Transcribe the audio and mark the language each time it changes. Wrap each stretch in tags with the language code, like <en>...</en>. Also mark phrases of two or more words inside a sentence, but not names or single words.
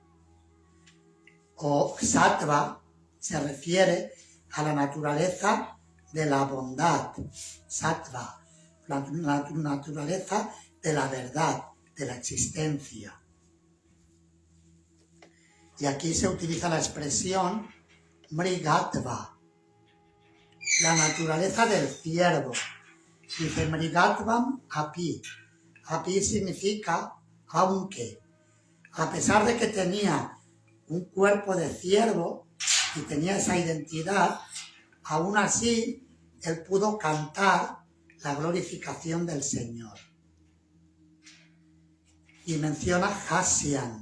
<es>O Sattva se refiere a la naturaleza de la bondad, Sattva, la naturaleza de la verdad, de la existencia. Y aquí se utiliza la expresión Mrigatva, la naturaleza del ciervo. Dice</es> <sa>Mrigatvam api.</sa> <es>Api significa aunque. A pesar de que tenía un cuerpo de ciervo y tenía esa identidad, aún así él pudo cantar la glorificación del Señor. Y menciona Hasyan.</es>